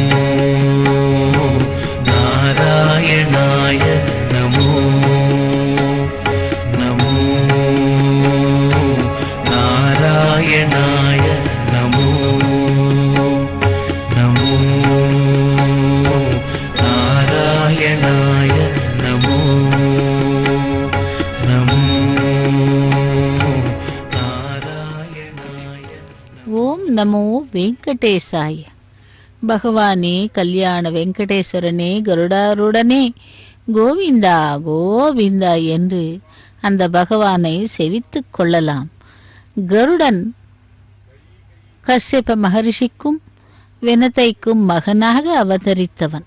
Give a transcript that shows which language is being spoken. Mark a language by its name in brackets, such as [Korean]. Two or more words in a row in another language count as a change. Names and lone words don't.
[Sanskrit] नारायणाय नमो नमो नारायणाय नमो नमो नारायणाय नमो नमो नारायणाय ॐ नमो वेङ्कटेशाय. [Tamil] பகவானே, கல்யாண வெங்கடேஸ்வரனே, கருடாருடனே கோவிந்தா கோவிந்தா என்று அந்த பகவானை செவித்துக் கொள்ளலாம். கருடன் கஸ்யப மகரிஷிக்கும் வினதைக்கும் மகனாக அவதரித்தவன்.